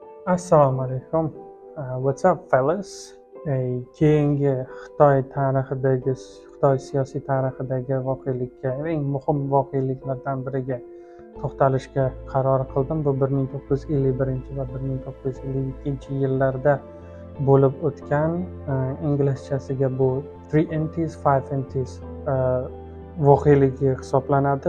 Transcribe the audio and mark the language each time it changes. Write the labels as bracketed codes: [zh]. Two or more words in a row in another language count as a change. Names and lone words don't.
[uz] Assalomu alaykum. [en] What's up, fellas? [uz] Keyingi Xitoy siyosiy tarixidagi voqelikka, eng muhim voqeliklardan biriga to'xtalishga qaror qildim. Bu 1951 va 1952 yillarda bo'lib o'tgan, inglizchasiga bu 3NTs, 5NTs voqeligi hisoblanadi.